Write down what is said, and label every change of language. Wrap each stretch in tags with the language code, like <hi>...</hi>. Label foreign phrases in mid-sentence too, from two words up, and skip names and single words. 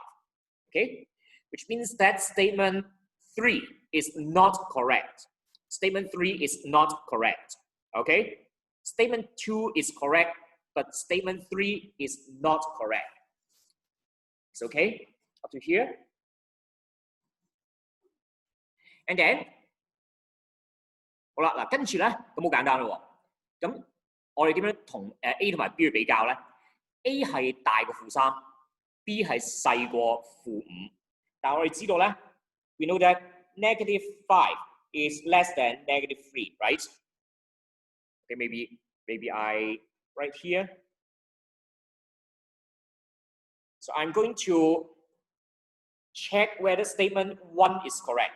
<en>Okay, which means that statement 3 is not correct. Statement 3 is not correct. Okay, statement 2 is correct, but statement 3 is not correct. It's okay up to here. And then</en> <yue>好啦，嗱跟住咧咁好簡單咯喎。咁我哋點樣同A 同埋 B 去比較咧 ？A 係大過負3 ，B 係細過負5。但係我哋知道咧</yue> <en>，we know that negative 5 is less than negative 3, right? Okay, maybe I write here. So I'm going to check whether statement 1 is correct.</en>